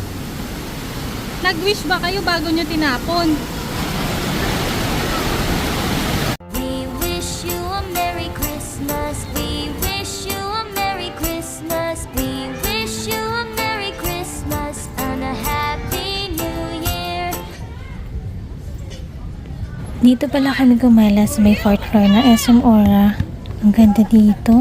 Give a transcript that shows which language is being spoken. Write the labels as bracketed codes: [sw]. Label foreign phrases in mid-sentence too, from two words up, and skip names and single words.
[tl] Nag-wish ba kayo bago nyo tinapon? [en] We wish you a Merry Christmas. We wish you a Merry Christmas. We wish you a Merry Christmas and a Happy New Year. [tl] Dito pala kami gumala sa may [en] 4th floor [tl] ng SM Aura. Ang ganda dito.